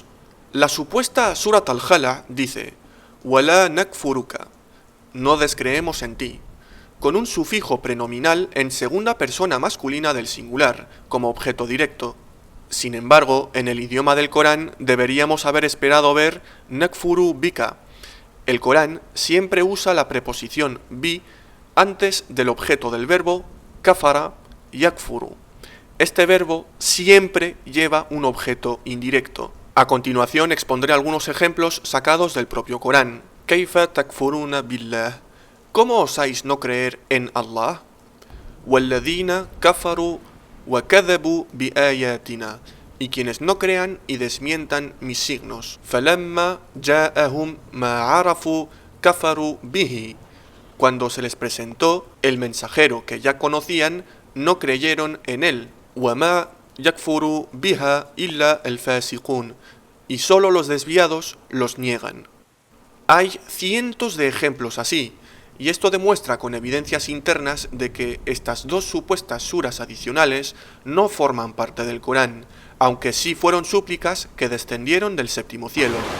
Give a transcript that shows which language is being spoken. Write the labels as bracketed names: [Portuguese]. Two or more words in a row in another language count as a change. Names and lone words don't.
[Spanish] La supuesta Surat al-Hala dice: [Arabic] ولا نكفرك, [Spanish] no descreemos en ti, con un sufijo prenominal en segunda persona masculina del singular, como objeto directo. Sin embargo, en el idioma del Corán deberíamos haber esperado ver [Arabic] نكفر بك. [Spanish] El Corán siempre usa la preposición bi antes del objeto del verbo [Arabic] كفر يكفر. [Spanish] Este verbo siempre lleva un objeto indirecto. A continuación expondré algunos ejemplos sacados del propio Corán. [Arabic] كيف تكفرون بالله. [Spanish] ¿Cómo osáis no creer en Allah? [Arabic] والذين كفروا وكذبوا بآياتنا. [Spanish] Y quienes no crean y desmientan mis signos. [Arabic] فلما جاءهم ما عرفوا كفروا به. [Spanish] Cuando se les presentó el mensajero que ya conocían, no creyeron en él. [Arabic] وما يكفر بها إلا الفاسقون. [Spanish] Y solo los desviados los niegan. Hay cientos de ejemplos así, y esto demuestra con evidencias internas de que estas dos supuestas suras adicionales no forman parte del Corán, aunque sí fueron súplicas que descendieron del séptimo cielo.